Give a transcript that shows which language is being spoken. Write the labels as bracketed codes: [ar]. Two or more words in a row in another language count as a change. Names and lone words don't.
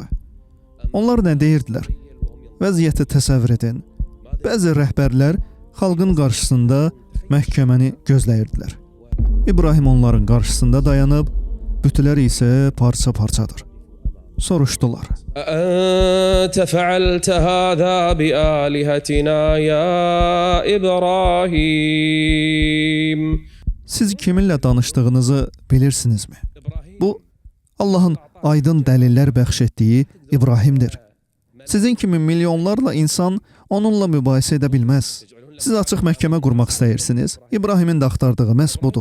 [az] Onlar nə deyirdilər? Vəziyyəti təsəvvür edin. Bəzi rəhbərlər xalqın qarşısında məhkəməni gözləyirdilər. İbrahim onların qarşısında dayanıb, bütlər isə parça-parçadır. Soruşdular. [ar] أنت فعلت هذا بآلهتنا يا إبراهيم. [az] Siz kiminlə danışdığınızı bilirsinizmi? Bu, Allahın aydın dəlillər bəxş etdiyi İbrahimdir. Sizin kimi milyonlarla insan onunla mübahisə edə bilməz. Siz açıq məhkəmə qurmaq istəyirsiniz. İbrahimin də axtardığı məhz budur.